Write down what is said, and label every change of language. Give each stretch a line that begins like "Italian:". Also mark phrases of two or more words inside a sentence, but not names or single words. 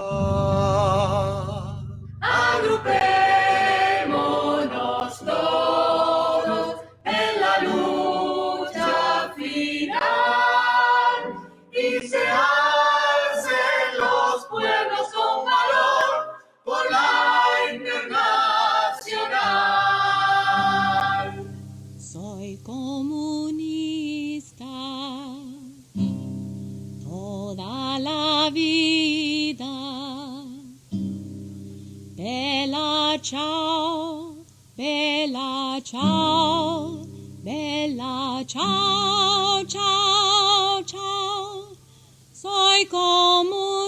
Spanish: Agrupémonos todos en la lucha final y se alcen los pueblos con valor por la internacional. Soy comunista toda la vida.
Italian: Bella ciao, bella ciao, bella ciao, ciao, ciao.
Spanish: Soy como